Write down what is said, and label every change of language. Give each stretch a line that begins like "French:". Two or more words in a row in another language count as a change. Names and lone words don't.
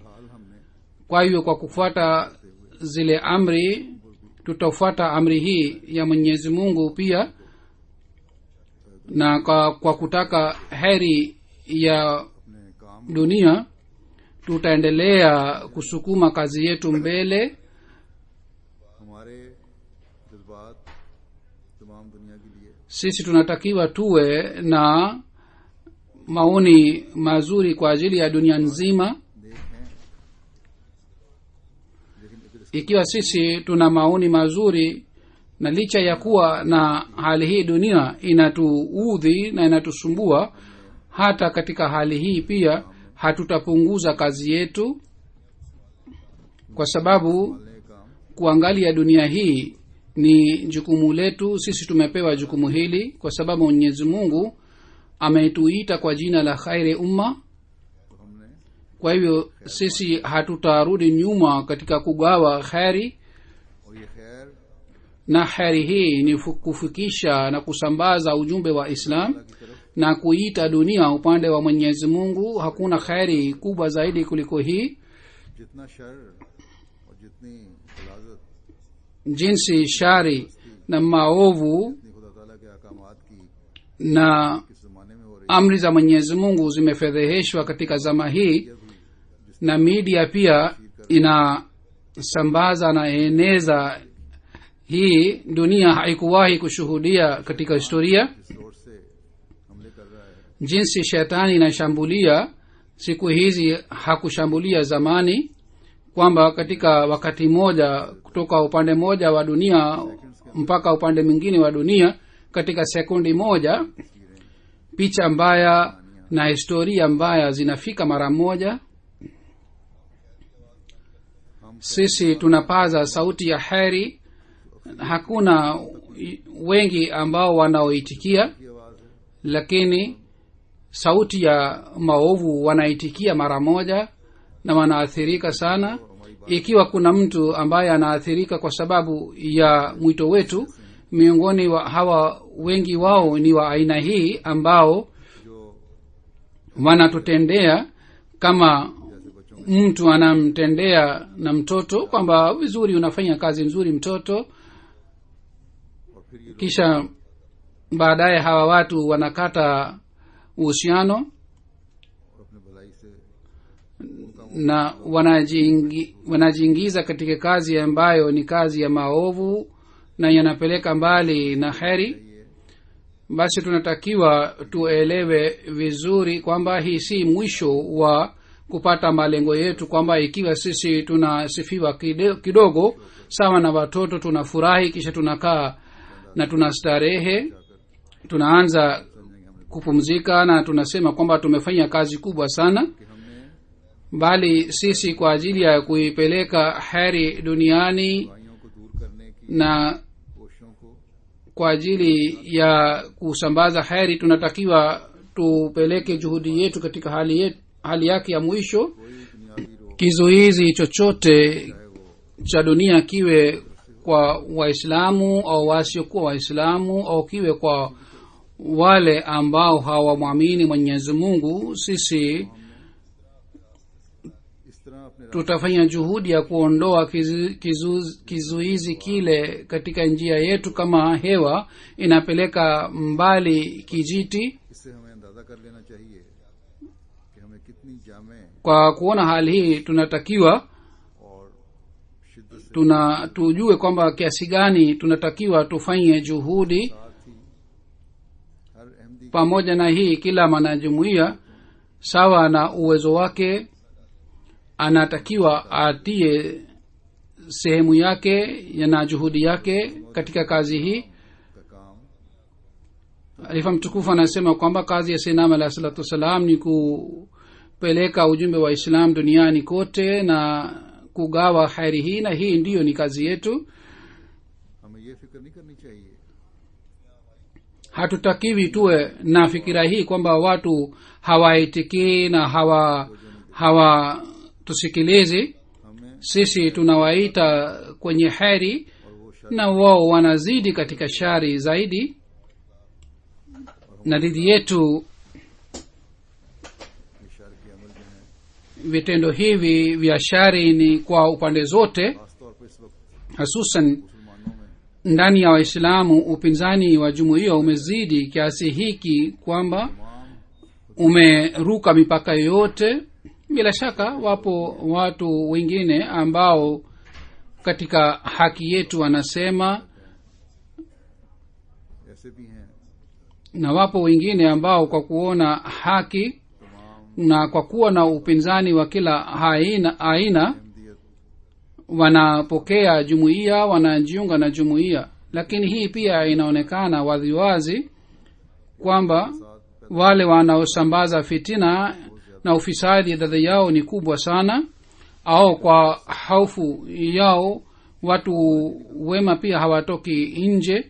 Swahili: Kwa hivyo kwa kufuata zile amri tutafuata amri hii ya mwenyezi mungu pia, na kwa kutaka heri ya
Urdu: اپنے کام
Swahili: dunia tutaendelea kusukuma kazi yetu mbele.
Urdu: ہمارے جذبات تمام دنیا کے لیے
Swahili: Sisi tunatakiwa tuwe na maoni mazuri kwa ajili ya dunia nzima.
Urdu: نیک ہیں، لیکن اگر
Swahili: Ikiwa sisi tuna maoni mazuri, na licha ya kuwa na hali hii dunia inatuudhi na inatusumbua, hata katika hali hii pia hatutapunguza kazi yetu, kwa sababu
Urdu: نے کام
Swahili: kuangalia dunia hii ni jukumu letu. Sisi tumepewa jukumu hili kwa sababu mwenyezi mungu ametuita kwa jina la
Arabic: خير أمة.
Urdu: تو ہم نے
Swahili: Kwa hivyo sisi hatutarudi nyuma katika kugawa kheri,
Urdu: اور یہ خیر
Swahili: na kheri hii ni kufikisha na kusambaza ujumbe wa islam na kuita dunia upande wa mwenyezi mungu. Hakuna kheri kubwa zaidi kuliko hii.
Urdu: جتنا شر اور جتنی غلاظت
Swahili: Jinsi shari na maovu
Urdu: جتنی خدا تعالیٰ کے احکامات کی
Swahili: na
Urdu: کس زمانے میں ہو رہی
Swahili: amri za mwenyezi mungu zimefedheheshwa katika zama hii, na media pia inasambaza na eneza hii. Dunia haikuwahi kushuhudia katika historia
Urdu: جس روڈ سے حملے کر رہا ہے,
Swahili: jinsi shetani inashambulia siku hizi. Hakushambulia zamani, kwamba katika wakati moja kutoka upande moja wa dunia mpaka upande mwingine wa dunia katika sekundi moja, picha mbaya na historia mbaya zinafika mara moja. Sisi tunapaza sauti ya heri, hakuna wengi ambao wanaoitikia,
Urdu: کی آواز ہے
Swahili: lakini sauti ya maovu wanaitikia mara moja na wanaathirika sana. Ikiwa kuna mtu ambaye anaathirika kwa sababu ya mwito wetu, miongoni wa hawa wengi wao ni wa aina hii ambao
Urdu: जो
Swahili: wanatutendea kama mtu anamtendea na mtoto kwamba vizuri, unafanya kazi nzuri mtoto,
Urdu: اور پھر یہ
Swahili: kisha baadaye hawa watu wanakata uhusiano
Urdu: اور اپنے بھلائی سے
Swahili: na wanajiingiza katika kazi ambayo ni kazi ya maovu na yanapeleka mbali na heri. Basi tunatakiwa tuelewe vizuri kwamba hii si mwisho wa kupata malengo yetu, kwamba ikiwa sisi tunasifiwa kidogo sawa na watoto, tunafurahi kisha tunakaa na tunastarehe, tunaanza kupumzika na tunasema kwamba tumefanya kazi kubwa sana,
Urdu: کہ ہم نے
Swahili: bali sisi kwa ajili ya kuipeleka heri duniani
Urdu: برائیوں کو دور کرنے کی
Swahili: na
Urdu: کوششوں کو
Swahili: kwa ajili ya kusambaza heri tunatakiwa tupeleke juhudi yetu katika hali yake ya mwisho.
Urdu: کوئی دنیاوی روگ
Swahili: Kizuizi chochote
Urdu: چاہے وہ
Swahili: cha dunia, kiwe kwa waislamu au wasiokuwa waislamu au kiwe kwa wale ambao hawamwamini Mwenyezi Mungu, sisi
Urdu: اس طرح اپنے
Swahili: tutafanya juhudi ya kuondoa kizuizi kile katika njia yetu, kama hewa inapeleka mbali kijiti.
Urdu: اس سے ہمیں اندازہ کر لینا چاہیے کہ ہمیں کتنی جامع
Swahili: Kwa kuona hali hii tunatakiwa
Urdu: اور شدت سے
Swahili: tujue kwamba kiasi gani tunatakiwa tufanye juhudi.
Urdu: ساتھ ہی ہر احمدی
Swahili: Pamoja na hii, kila mwanajumuiya sawa na uwezo wake anatakiwa atie sehemu yake na juhudi yake katika kazi hii.
Urdu: کا کام
Swahili: Alifa mtukufu anasema kwamba kazi ya Sayyidina
Arabic: عليه الصلاة والسلام
Swahili: ni kupeleka ujumbe wa Islam duniani kote na kugawa khairi hii, na hii ndiyo ni kazi yetu.
Urdu: ہمیں یہ فکر نہیں کرنی چاہیے
Swahili: Hatutakiwi tuwe na fikira hii kwamba watu hawaitikii na hawatusikilizi.
Urdu: हमें
Swahili: Sisi tunawaita kwenye heri
Urdu: اور وہ شر
Swahili: na wao wanazidi katika shari zaidi, na dhidi yetu
Urdu: یہ شر کے عمل جو ہیں
Swahili: vitendo hivi vya shari ni kwa upande zote,
Urdu: خاص طور پر اس وقت
Swahili: hususan
Urdu: مسلمانوں میں
Swahili: ndani ya Waislamu. Upinzani wa jumuiya umezidi kiasi hiki kwamba
Urdu: तमाम
Swahili: umeruka mipaka yote. Bila shaka wapo watu wengine ambao katika haki yetu wanasema,
Urdu: ایسے بھی ہیں
Swahili: na wapo wengine ambao kwa kuona haki
Urdu: तमाम
Swahili: na kwa kuwa na upinzani wa kila aina
Urdu: अहमदियत
Swahili: wanapokea jumuiya, wanajiunga na jumuiya. Lakini hii pia inaonekana waziwazi kwamba wale wanaosambaza fitina na ufisadi dhidi yao ni kubwa sana, au kwa hofu yao watu wema pia hawatoki nje.